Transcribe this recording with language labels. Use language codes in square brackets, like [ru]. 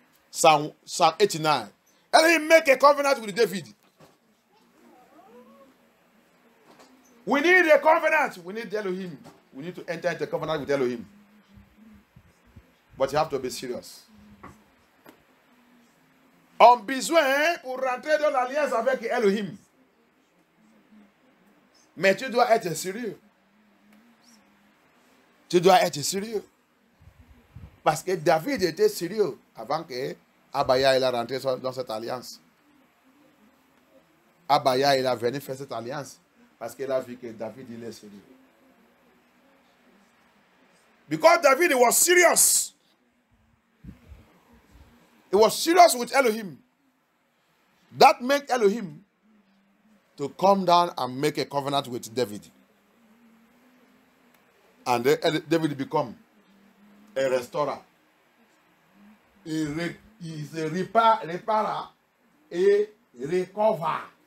[en] Psalm 89. Elohim make a covenant with David. We need a covenant. We need Elohim. We need to enter into a covenant with Elohim. But you have to be serious. [fr] On besoin pour rentrer dans l'alliance avec Elohim. Mais tu dois être sérieux. Tu dois être sérieux. Parce que David était sérieux avant que Abaya il a rentré dans cette alliance. Abaya il a venu faire cette alliance parce qu'il a vu que David il est sérieux. [en] Because David was serious. He was serious with Elohim. That made Elohim to come down and make a covenant with David. And David become a restorer. He's a repairer, a recover.